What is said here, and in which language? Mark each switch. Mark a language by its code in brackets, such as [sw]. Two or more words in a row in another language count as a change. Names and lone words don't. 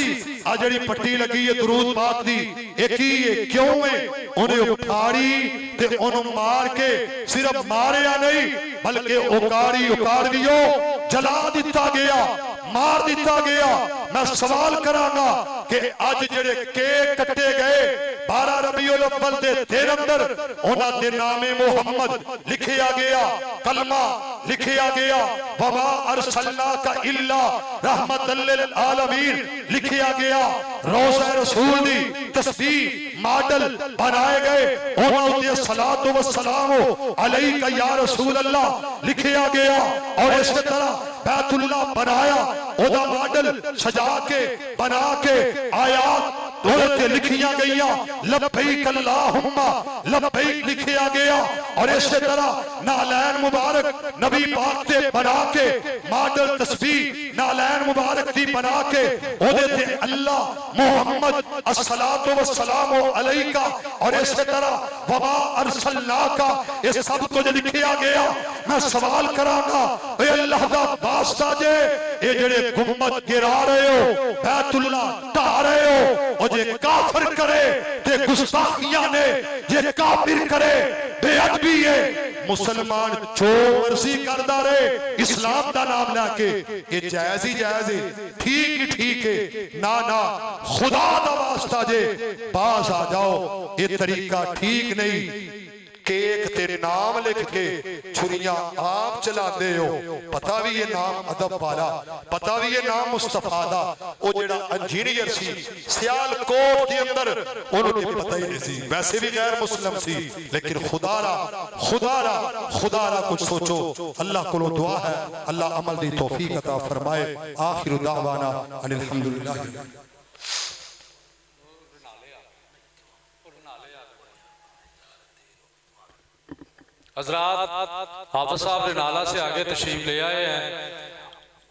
[pa] آ جیہڑی پٹی لگی ہے درود پاک دی، ایک ہی ہے کیوں ہے، انہیں اکھاڑی تے انہیں مار کے صرف ماریا نہیں بلکہ اکھاڑ دیو، جلا دتا گیا، مار دتا گیا. میں سوال کراں گا کہ اج جیہڑے کیک کٹے گئے 12 ربیع الاول دے دن اندر اوہناں دے نامِ محمد لکھیا گیا، کلمہ لکھیا گیا, [ar] وما أرسلناك إلا رحمة للعالمين [pa] لکھیا گیا، روضہ رسول دی تسبیح ماڈل بنائے گئے، اوہناں تے [ar] الصلاة والسلام عليك يا رسول الله [pa] لکھیا گیا، اور اس طرح بیت اللہ بنایا، اوہدا ماڈل سجا کے بنا کے آیات لکھیا گئی, [ar] لبيك اللهم لبيك [pa] لکھیا گیا، اور اس طرح نعلین مبارک نبی پاک سے بنا کے ماڈل تسبیح نعلین مبارک دی بنا کے اوہدے تے اللہ محمد [ar] الصلاة والسلام عليك, [ur] اور اس طرح [ar] وما أرسلناك, [pa] یہ سب کچھ لکھیا گیا. میں سوال کراں گا، اللہ دا واسطہ جے یہ جیہڑے گنبد گرا رہے ہو بیت اللہ ڈھا رہے ہو اور جے کافر کرے تے گستاخیاں نے جے کافر کرے بے ادبی ہے مسلمان جو مرضی کردا رہے اسلام دا نام لے کے یہ جائز ہی جائز ہے ٹھیک ہے نا نا خدا دا واسطہ جے پاس آ جاؤ یہ طریقہ ٹھیک نہیں کیک تے نام لکھ کے چھریاں آپ چلاتے ہو پتا بھی یہ نام ادب والا پتا بھی یہ نام مصطفیٰ دا او جیہڑا انجینئر سی سیالکوٹ کے اندر اوہنوں تے پتا ہی نہیں سی ویسے بھی غیر مسلم سی لیکن خدارا کچھ سوچو اللہ کو دعا ہے اللہ عمل دی توفیق عطا فرمائے [ar] آخر دعوانا الحمد لله [ur] حضرات حافظ صاحب نے نالہ سے آگے تشریف لے آئے ہیں